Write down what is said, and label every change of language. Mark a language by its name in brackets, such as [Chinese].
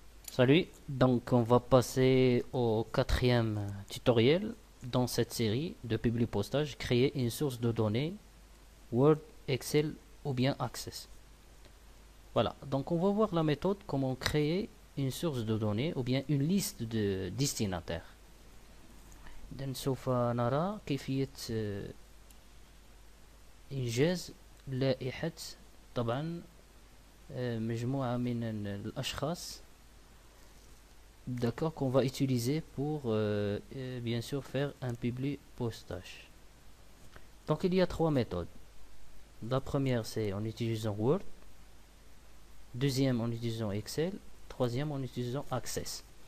[French] Salut, donc on va passer au quatrième tutoriel dans cette série de publipostage, créer une source de données Word, Excel ou bien Access. Voilà, donc on va voir la méthode comment créer une source de données ou bien une liste de destinataires. [Arabic] إذن سوف نرى كيفية إنجاز لائحة طبعا مجموعة من الأشخاص. [French] D'accord, qu'on va utiliser pour bien sûr faire un publi postage. Donc il y a trois méthodes. La première c'est en utilisant Word, deuxième en utilisant Excel, troisième en utilisant Access.